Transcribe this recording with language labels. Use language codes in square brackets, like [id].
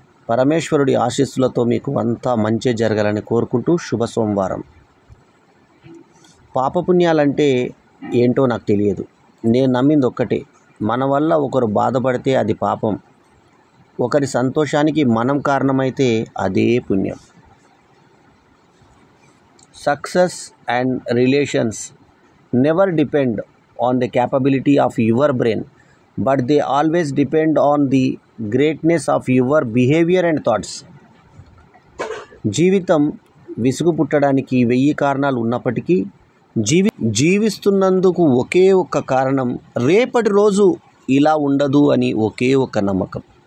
[te] పరమేశ్వరుడి ఆశీస్సులతో మీకు అంతా మంచి జరగాలని కోరుకుంటూ శుభ సోమవారం. పాపపుణ్యాలంటే ఏంటో నాకు తెలియదు. నేను నమ్మింది ఒక్కటే, మన వల్ల ఒకరు బాధపడితే అది పాపం, ఒకరి సంతోషానికి మనం కారణమైతే అదే పుణ్యం. [en] Success and relations never depend on the capability of your brain, but they always depend on the greatness of your behavior and thoughts. [te] జీవితం విసుగు పుట్టడానికి 1000 కారణాలు ఉన్నప్పటికీ జీవిస్తున్నందుకు ఒకే ఒక్క కారణం, రేపటి రోజు ఇలా ఉండదు అని ఒకే ఒక్క నమ్మకం.